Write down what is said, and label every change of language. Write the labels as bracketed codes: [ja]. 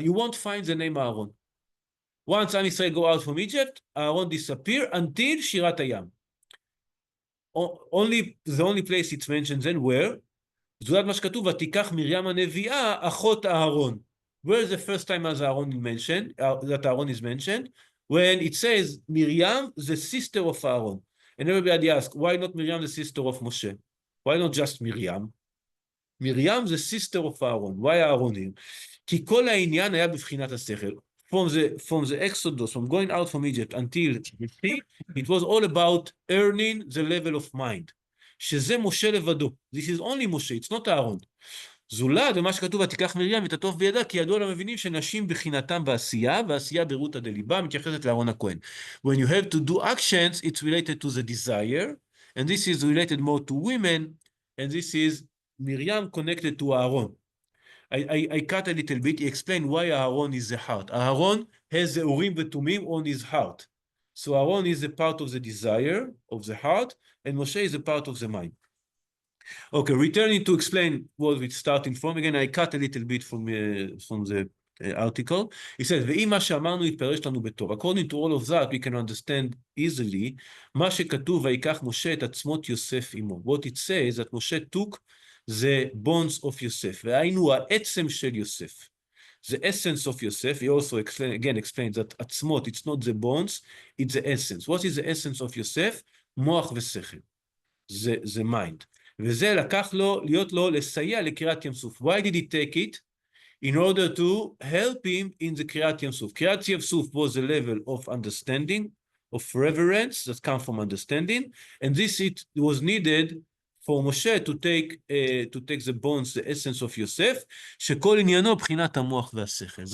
[en] You won't find the name אהרון. Once עם ישראל go out from Egypt, אהרון disappear until שירת הים. The only place it's mentioned then where? [he] זולת מה שכתוב, ותיקח מרים הנביאה אחות אהרון. [en] Where is the first time as Aaron is mentioned, that Aaron is mentioned? When it says Miriam, the sister of Aaron. And everybody asks, why not Miriam, the sister of Moshe? Why not just Miriam? Miriam, the sister of Aaron. Why Aaron here? [he] כי כל העניין היה בבחינת השכל. [en] From the Exodus, from going out from Egypt until it was all about earning the level of mind. [he] שזה משה לבדו. [en] This is only Moshe, it's not Aaron. [he] זולת, ומה שכתוב, ותיקח מרים ותטוף בידה, כי ידוע למבינים שנשים בחינתם בעשייה, ועשייה ברותה דליבה, מתייחסת לאהרון הכהן. [en] When you have to do actions, it's related to the desire, and this is related more to women, and this is Miriam connected to Aaron. I cut a little bit, he explained why Aaron is the heart. Aaron has the Urim v'Tumim on his heart. So Aaron is a part of the desire, of the heart, and Moshe is a part of the mind. Okay, returning to explain what we're starting from. Again, I cut a little bit from the article. It says, [he] ואם מה שאמרנו יתפרש לנו בטוב. [en] According to all of that, we can understand easily, [he] מה שכתוב, ויקח משה את עצמות יוסף עמו. [en] What it says, that Moshe took the bones of Yosef. [he] והיינו העצם של יוסף. [en] The essence of Yosef, he also explains that עצמות, it's not the bones, it's the essence. What is the essence of Yosef? [he] מוח ושכל. [en] The mind. [he] וזה לקח לו, להיות לו לסייע לקריאת ים סוף. [en] Why did he take it? In order to help him in the קריאת ים סוף. קריאת ים סוף was a level of understanding, of reverence that comes from understanding, and this it was needed for Moshe to take the bones, the essence of Yosef, [he] שכל עניינו בחינת המוח והשכל.